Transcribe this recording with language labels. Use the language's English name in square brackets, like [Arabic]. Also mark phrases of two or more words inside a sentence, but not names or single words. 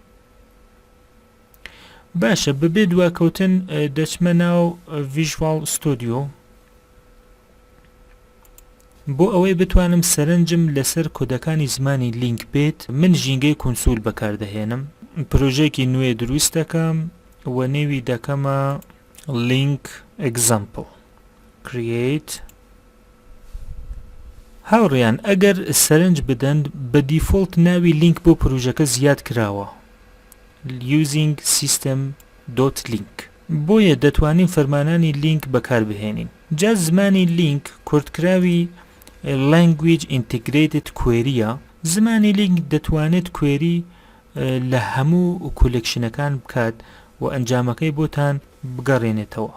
[Central Kurdish] باشە، بەبێ دواکەوتن دەچمە ناو Visual Studio بۆ ئەوەی بتوانم سەرنجم لەسەر کۆدەکانی زمانی لینک بێت. من ژینگەی کونسول بەکاردەهێنم. پرۆژێکی نوێ دروست دەکەم و نێوی دەکەمە [English] link example create. [Central Kurdish] هاوڕێیان ئەگەر سەرنج بدەن بە دیفۆلت ناوی لینک بۆ پرۆژەکە زیاد کراوە [English] using system.link. [Central Kurdish] بۆیە دەتوانین فەرمانانی لینک بەکاربهێنین. جا زمانی لینک کۆردکراوی Language Integrated Queryە. زمانی لینک دەتوانێت کوێری لە هەموو کولێکشنەکان بکات و ئەنجامەکەی بۆتان بگەڕێنێتەوە.